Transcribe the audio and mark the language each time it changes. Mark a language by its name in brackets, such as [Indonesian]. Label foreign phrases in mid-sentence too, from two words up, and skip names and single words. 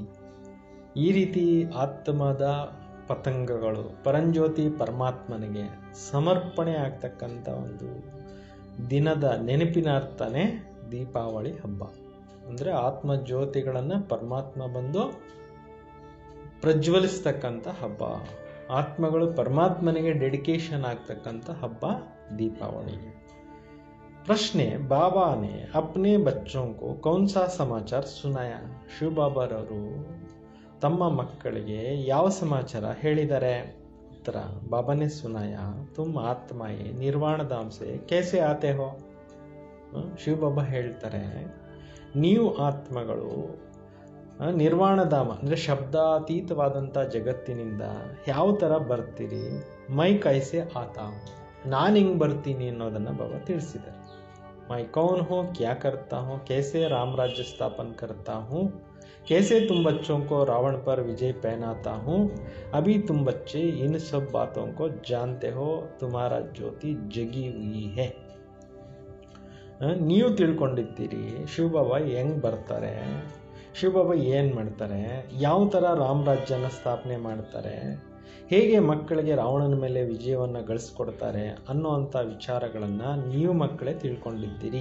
[Kannada] ಈ ರೀತಿ ಆತ್ಮದ ಪತಂಗಗಳು ಪರಂಜ್ಯೋತಿ ಪರಮಾತ್ಮನಿಗೆ ಸಮರ್ಪಣೆ ಆಗ್ತಕ್ಕಂಥ ಒಂದು ದಿನದ ನೆನಪಿನ ಅರ್ಥನೇ ದೀಪಾವಳಿ ಹಬ್ಬ. ಅಂದರೆ ಆತ್ಮಜ್ಯೋತಿಗಳನ್ನು ಪರಮಾತ್ಮ ಬಂದು ಪ್ರಜ್ವಲಿಸ್ತಕ್ಕಂಥ ಹಬ್ಬ. ಆತ್ಮಗಳು ಪರಮಾತ್ಮನಿಗೆ ಡೆಡಿಕೇಶನ್ ಆಗ್ತಕ್ಕಂಥ ಹಬ್ಬ ದೀಪಾವಳಿ. [Hindi] ಪ್ರಶ್ನೆ, बाबा ने अपने बच्चों को कौन सा समाचार सुनाया. [Kannada] ಶಿವಬಾಬಾರವರು ತಮ್ಮ ಮಕ್ಕಳಿಗೆ ಯಾವ ಸಮಾಚಾರ ಹೇಳಿದ್ದಾರೆ? [Hindi] ಉತ್ತರ, बाबा ने सुनाया तुम आत्माएं निर्वाण धाम से कैसे आते हो. [Kannada] ಶಿವಬಾಬಾ ಹೇಳ್ತಾರೆ, ನೀವು ಆತ್ಮಗಳು ನಿರ್ವಾಣಧಾಮ ಅಂದರೆ ಶಬ್ದಾತೀತವಾದಂಥ ಜಗತ್ತಿನಿಂದ ಯಾವ ಥರ ಬರ್ತೀರಿ. [Hindi] मैं कैसे आता, [Kannada] ನಾನು ಹಿಂಗೆ ಬರ್ತೀನಿ ಅನ್ನೋದನ್ನು ಬಾಬಾ ತಿಳಿಸಿದ್ದಾರೆ. [Hindi] मैं कौन हूँ, क्या करता हूँ, कैसे राम राज्य स्थापन करता हूँ, कैसे तुम बच्चों को रावण पर विजय पहनाता हूँ. अभी तुम बच्चे इन सब बातों को जानते हो. तुम्हारा ज्योति जगी हुई है. [Kannada] ನೀವು ತಿಳ್ಕೊಂಡಿದ್ದೀರಿ ಶಿವಬಾಬಾ ಹೆಂಗೆ ಬರ್ತಾರೆ, ಶಿವಬಾಬಾ ಏನು ಮಾಡ್ತಾರೆ, ಯಾವ ಥರ ರಾಮರಾಜ್ಯನ ಸ್ಥಾಪನೆ ಮಾಡ್ತಾರೆ, ಹೇಗೆ ಮಕ್ಕಳಿಗೆ ರಾವಣನ ಮೇಲೆ ವಿಜಯವನ್ನು ಗಳಿಸ್ಕೊಡ್ತಾರೆ ಅನ್ನೋವಂಥ ವಿಚಾರಗಳನ್ನು ನೀವು ಮಕ್ಕಳೇ ತಿಳ್ಕೊಂಡಿದ್ದೀರಿ.